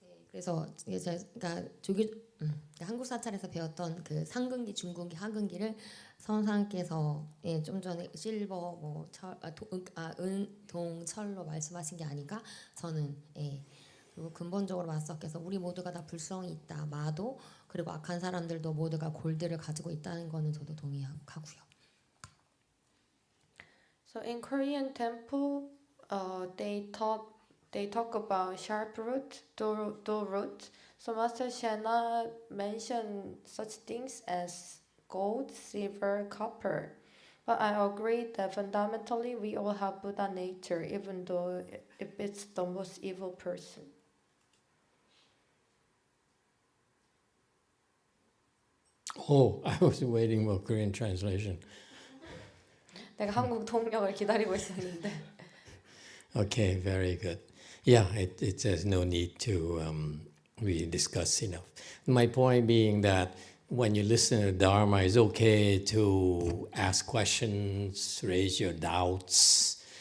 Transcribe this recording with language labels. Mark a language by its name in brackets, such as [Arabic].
[Korean] 그래서 제가 한국 사찰에서 배웠던 그 상근기, 중근기, 하근기를 선상께서 좀 전에 실버, 은, 동, 철로 말씀하신 게 아닌가? 저는 그리고 근본적으로 마스터께서 우리 모두가 다 불성이 있다, 마도 그리고 악한 사람들도 모두가 골드를 가지고 있다는 거는 저도 동의하고요. [English] So in Korean temple, they talk about sharp root, dual root. So Master Shana mentioned such things as gold, silver, copper. But I agree that fundamentally we all have Buddha nature, even though if it's the most evil person. Oh, I was waiting for Korean translation. [Korean] 내가 한국 통역을 기다리고 있었는데. [English] Okay, very good. Yeah, there's no need to we discuss enough. My point being that when you listen to Dharma, it's okay to ask questions, raise your doubts.